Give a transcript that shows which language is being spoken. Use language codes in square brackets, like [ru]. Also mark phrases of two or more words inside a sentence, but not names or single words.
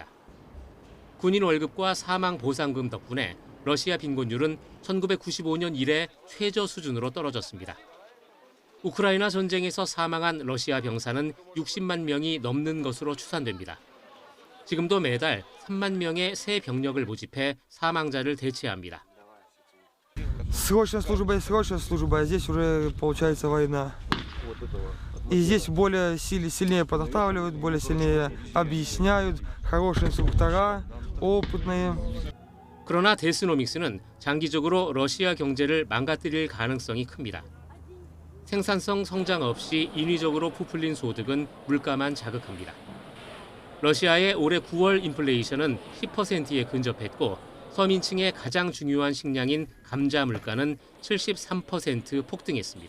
[ko] 군인 월급과 사망 보상금 덕분에 러시아 빈곤율은 1995년 이래 최저 수준으로 떨어졌습니다. 우크라이나 전쟁에서 사망한 러시아 병사는 60만 명이 넘는 것으로 추산됩니다. 지금도 매달 3만 명의 새 병력을 모집해 사망자를 대체합니다. [ru] Срочная служба и срочная служба, а здесь уже получается война. И здесь более сильнее подготавливают, более сильнее объясняют, хорошие инструктора, опытные. [ko] 그러나 데스노믹스는 장기적으로 러시아 경제를 망가뜨릴 가능성이 큽니다. 생산성 성장 없이 인위적으로 부풀린 소득은 물가만 자극합니다. 러시아의 올해 9월 인플레이션은 10%에 근접했고 서민층의 가장 중요한 식량인 감자 물가는 73% 폭등했습니다.